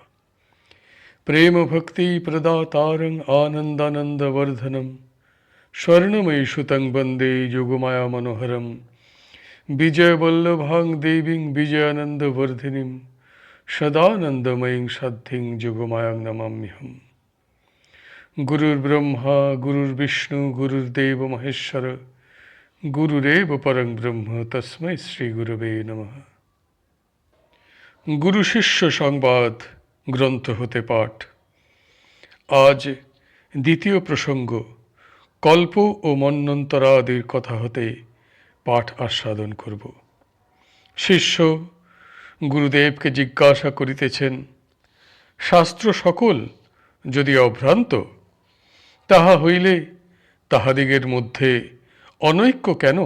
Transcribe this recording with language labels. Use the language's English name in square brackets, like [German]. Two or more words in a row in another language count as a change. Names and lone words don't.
[Sanskrit] प्रेम भक्ति प्रदातारं आनन्दानन्दवर्धनं स्वर्णमयीसुतं वन्दे योगमाया मनोहरं विजयवल्लभां देवीं विजयानन्दवर्धिनीं सदानन्दमयीं साध्यं योगमायां नमाम्यहम्। गुरुर्ब्रह्मा गुरुर्विष्णु गुरुर्देव महेश्वर गुरुरेव परं ब्रह्म तस्मै श्री गुरवे नमः। [Bangla] गुरु शिष्य সংবাদ গ্রন্থ হতে পাঠ। আজ দ্বিতীয় প্রসঙ্গ কল্প ও মন্বন্তরাদির কথা হতে পাঠ আস্বাদন করব। শিষ্য গুরুদেবকে জিজ্ঞাসা করিতেছেন, শাস্ত্র সকল যদি অভ্রান্ত, তাহা হইলে তাহাদিগের মধ্যে অনৈক্য কেন?